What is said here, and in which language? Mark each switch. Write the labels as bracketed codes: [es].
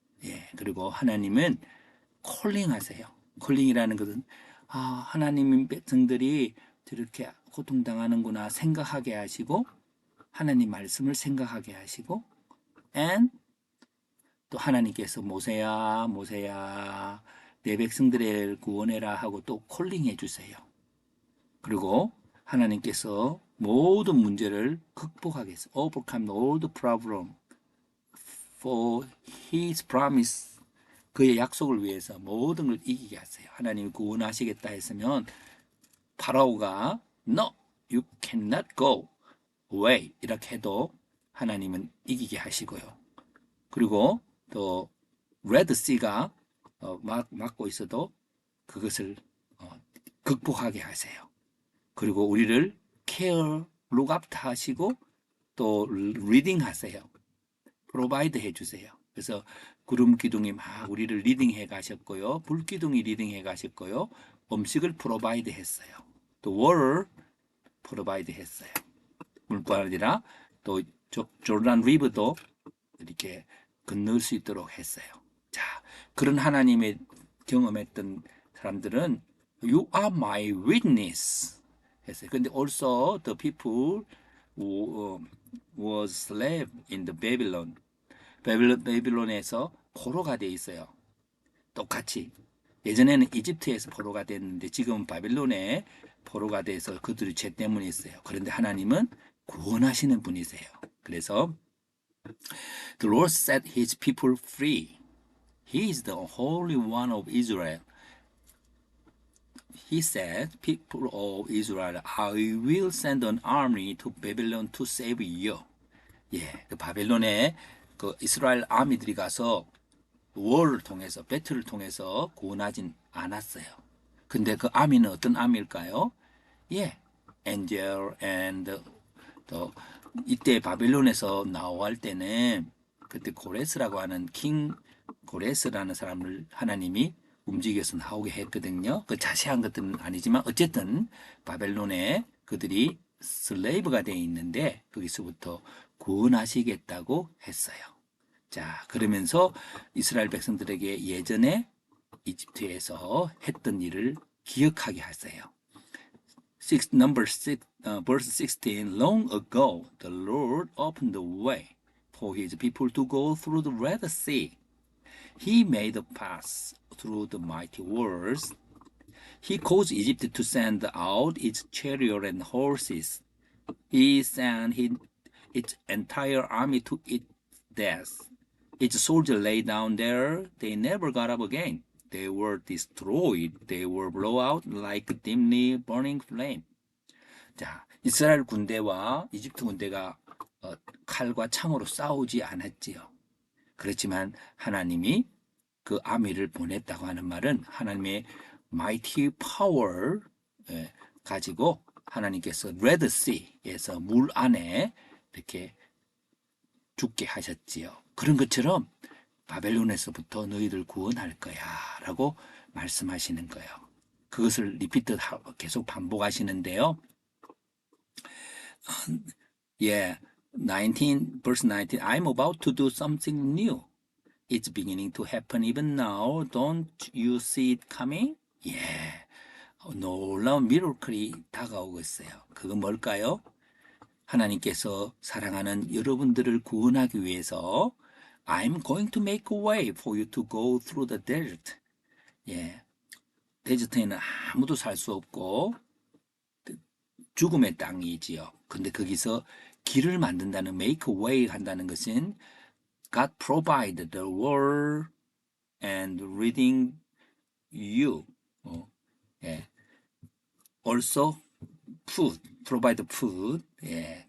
[ko] 예, 그리고 하나님은 콜링 하세요. 콜링이라는 것은 하나님 백성들이 저렇게 고통당하는구나 생각하게 하시고 하나님 말씀을 생각하게 하시고 and 또 하나님께서 모세야 모세야 내 백성들을 구원해라 하고 또 콜링해 주세요. 그리고 하나님께서 모든 문제를 극복하겠어요. [en] Overcome all the problem for His promise. [ko] 그의 약속을 위해서 모든 걸 이기게 하세요. 하나님이 구원하시겠다 했으면 파라오가 [en] No, you cannot go away [ko] 이렇게 해도 하나님은 이기게 하시고요. 그리고 또 레드씨가 막고 있어도 그것을 극복하게 하세요. 그리고 우리를 케어, 룩앞트 하시고 또 리딩 하세요. 프로바이드 해주세요. 그래서 구름 기둥이 막 우리를 리딩해 가셨고요. 불 기둥이 리딩해 가셨고요. 음식을 프로바이드 했어요. 또 월을 프로바이드 했어요. 물뿐 아니라 또 조르단 리버도 이렇게 건널 수 있도록 했어요. 자, 그런 하나님의 경험했던 사람들은 [en] You are my witness [ko] 했어요. 근데 [en] also the people who was slave in the Babylon. [ko] 바빌론에서 포로가 돼 있어요. 똑같이. 예전에는 이집트에서 포로가 됐는데 지금 바빌론에 포로가 돼서 그들의 죄 때문에 있어요. 그런데 하나님은 구원하시는 분이세요. 그래서 [en] The Lord set his people free. He is the Holy One of Israel. He said, people of Israel, I will send an army to Babylon to save you. [ko] 예, 그 바벨론에 그 이스라엘 아미들이 가서 월을 통해서 배틀을 통해서 구원하진 않았어요. 근데 그 아미는 어떤 아미일까요? 예, angel and 또 이때 바벨론에서 나올 때는 그때 고레스라고 하는 킹 고레스라는 사람을 하나님이 움직여서 나오게 했거든요. 그 자세한 것들은 아니지만 어쨌든 바벨론에 그들이 슬레이브가 되어 있는데 거기서부터 구원하시겠다고 했어요. 자, 그러면서 이스라엘 백성들에게 예전에 이집트에서 했던 일을 기억하게 하세요. [en] Number 6, verse 16. Long ago, the Lord opened the way for his people to go through the Red Sea. He made a path through the mighty waters. He caused Egypt to send out its chariot and horses. He sent its entire army to its death. Its soldiers lay down there. They never got up again. They were destroyed. They were blown out like dimly burning flame. [ko] 자, 이스라엘 군대와 이집트 군대가 칼과 창으로 싸우지 않았지요. 그렇지만 하나님이 그 아미를 보냈다고 하는 말은 하나님의 [en] mighty power [ko] 가지고 하나님께서 Red Sea에서 물 안에 이렇게 죽게 하셨지요. 그런 것처럼 바벨론에서부터 너희들 구원할 거야 라고 말씀하시는 거예요. 그것을 리피트 계속 반복하시는데요. [en] Yeah, 19, verse 19, I'm about to do something new. It's beginning to happen even now. Don't you see it coming? [ko] Yeah, 놀라운 미러클이 다가오고 있어요. 그건 뭘까요? 하나님께서 사랑하는 여러분들을 구원하기 위해서 [en] I'm going to make a way for you to go through the desert. [ko] 예, 데저트에는 아무도 살 수 없고 죽음의 땅이지요. 근데 거기서 길을 만든다는 [en] make a way [ko] 한다는 것은 [en] God provide the word and reading you. 예. Also food, provide food. 예.